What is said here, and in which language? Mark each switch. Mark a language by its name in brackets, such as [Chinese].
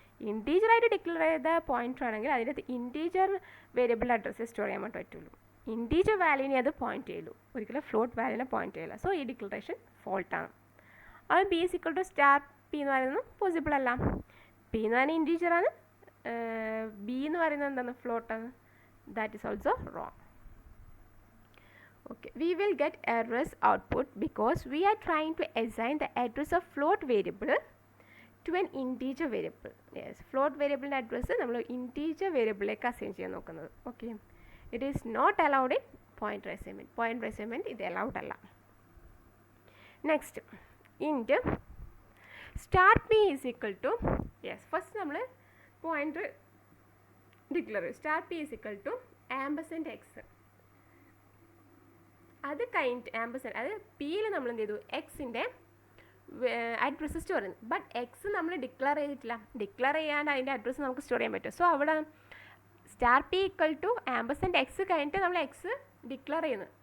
[Malayalam] ഇൻറ്റീജറായിട്ട് declare ചെയ്ത pointer ആണെങ്കിൽ അതിൻ്റെ ഇൻറ്റീജർ വേരിയബിളിൻ്റെ അഡ്രസ്സേ സ്റ്റോർ ചെയ്യാൻ വേണ്ടി പറ്റുള്ളൂ. ഇൻറ്റീജർ വാല്യൂവിനെ അത് പോയിൻറ്റ് ചെയ്യുള്ളൂ, ഒരിക്കലും ഫ്ലോട്ട് വാല്യൂവിനെ പോയിൻറ്റ് ചെയ്യില്ല. സോ ഈ ഡിക്ലറേഷൻ ഫോൾട്ടാണ്. അത് B is equal to star P എന്ന് പറയുന്നത് പോസിബിൾ അല്ല. പി എന്ന് പറയുന്നത് ഇൻറ്റീജറാണ്, ബി എന്ന് പറയുന്നത് എന്താണ്? ഫ്ലോട്ടാണ്. [English] That is also wrong. Okay, we will get errors output because we are trying to assign the address of float variable to an integer variable. [Malayalam] Yes, float variable address നമ്മൾ integer variableലേക്ക് assign ചെയ്യാൻ നോക്കുന്നത്. [English] Okay, it is not allowed in pointer assignment. Pointer assignment ഇത് allowed അല്ല. Next, int star p is equal to, yes, first നമ്മൾ pointer declare star p is equal to ampersand x. [Malayalam] അത് കഴിഞ്ഞിട്ട് ആംബർസെൻഡ്, അത് പിയിൽ നമ്മൾ എന്ത് ചെയ്തു? എക്സിൻ്റെ അഡ്രസ്സ് സ്റ്റോർ ചെയ്യുന്നു. ബട്ട് എക്സ് നമ്മൾ ഡിക്ലെയർ ചെയ്തിട്ടില്ല. ഡിക്ലെയർ ചെയ്യാണ്ട് അതിൻ്റെ അഡ്രസ്സ് നമുക്ക് സ്റ്റോർ ചെയ്യാൻ പറ്റും. സോ അവിടെ star P equal to ആംബർസെൻഡ് X കഴിഞ്ഞിട്ട് നമ്മൾ എക്സ് ഡിക്ലെയർ ചെയ്യുന്നു.